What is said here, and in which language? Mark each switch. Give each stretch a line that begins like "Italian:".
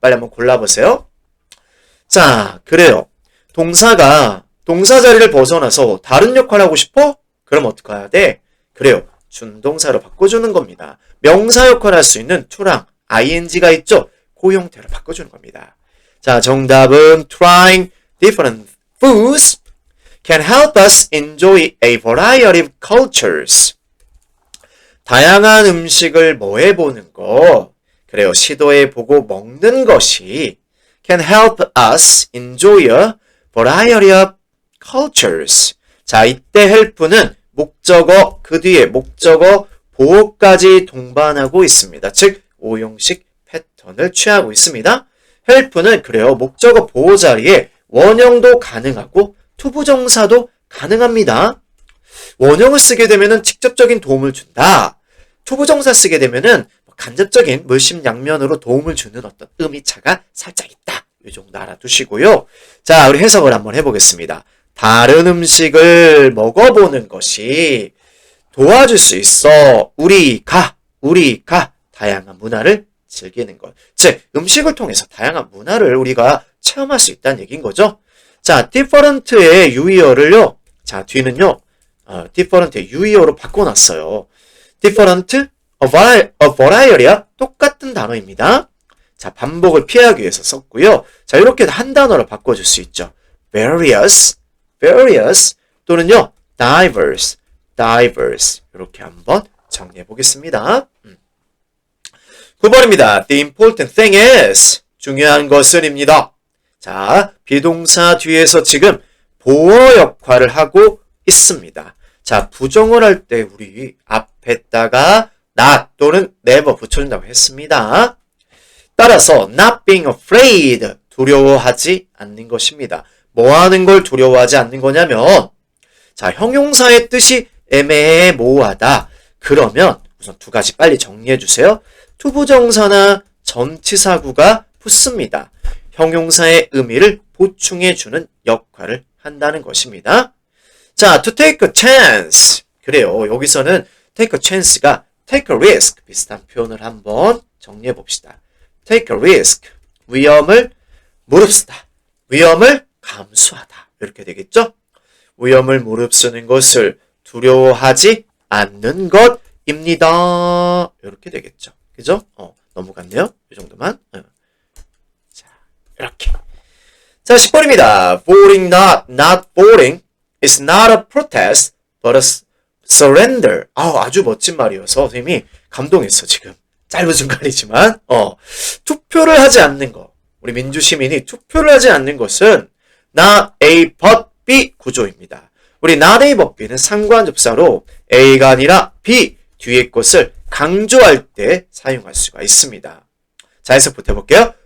Korean: 빨리 한번 골라보세요. 자, 그래요. 동사가 동사 자리를 벗어나서 다른 역할을 하고 싶어? 그럼 어떻게 해야 돼? 그래요. 준동사로 바꿔주는 겁니다. 명사 역할을 할 수 있는 to랑 ing가 있죠? 그 형태로 바꿔주는 겁니다. 자, 정답은
English: trying different foods can help us enjoy a variety of cultures.
Korean: 다양한 음식을 뭐 해보는 거, 그래요. 시도해보고 먹는 것이
English: can help us enjoy a variety of cultures.
Korean: 자, 이때 help는 목적어, 그 뒤에 목적어 보호까지 동반하고 있습니다. 즉, 오형식 패턴을 취하고 있습니다. help는 그래요. 목적어 보호 자리에 원형도 가능하고 투부정사도 가능합니다. 원형을 쓰게 되면은 직접적인 도움을 준다. 투부정사 쓰게 되면은 간접적인 물심양면으로 도움을 주는 어떤 의미차가 살짝 있다. 이 정도 알아두시고요. 자, 우리 해석을 한번 해보겠습니다. 다른 음식을 먹어보는 것이 도와줄 수 있어. 우리가 다양한 문화를 즐기는 것. 즉, 음식을 통해서 다양한 문화를 우리가 체험할 수 있다는 얘기인 거죠. 자, different의 유의어를요. 자, 뒤는요. different의 유의어로 바꿔놨어요. different, a variety, 똑같은 단어입니다. 자, 반복을 피하기 위해서 썼고요. 자, 이렇게 한 단어로 바꿔줄 수 있죠. various 또는요, diverse. 이렇게 한번 정리해 보겠습니다. 9번입니다.
English: The important thing is,
Korean: 중요한 것은입니다. 자, 비동사 뒤에서 지금 보어 역할을 하고 있습니다. 자, 부정을 할 때 우리 앞에다가 not 또는 never 붙여준다고 했습니다. 따라서
English: not being afraid,
Korean: 두려워하지 않는 것입니다. 뭐 하는 걸 두려워하지 않는 거냐면, 자, 형용사의 뜻이 애매해 모호하다. 그러면 우선 두 가지 빨리 정리해 주세요. 투부정사나 전치사구가 붙습니다. 형용사의 의미를 보충해 주는 역할을 한다는 것입니다.
English: 자, to take a chance.
Korean: 그래요.
English: 여기서는 take a chance가 take a risk.
Korean: 비슷한 표현을 한번 정리해 봅시다.
English: take a risk.
Korean: 위험을 무릅쓰다. 위험을 감수하다. 이렇게 되겠죠? 위험을 무릅쓰는 것을 두려워하지 않는 것입니다. 이렇게 되겠죠. 그죠? 넘어갔네요. 이 정도만. 자, 이렇게. 자, 10번입니다.
English: voting not voting is not a protest, but a surrender.
Korean: 아주 멋진 말이어서 선생님이 감동했어, 지금. 짧은 순간이지만. 투표를 하지 않는 거. 우리 민주시민이 투표를 하지 않는 것은 not A but B 구조입니다. 우리 not A but B는 상관접사로 A가 아니라 B 뒤에 것을 강조할 때 사용할 수가 있습니다. 자, 해석부터 해볼게요.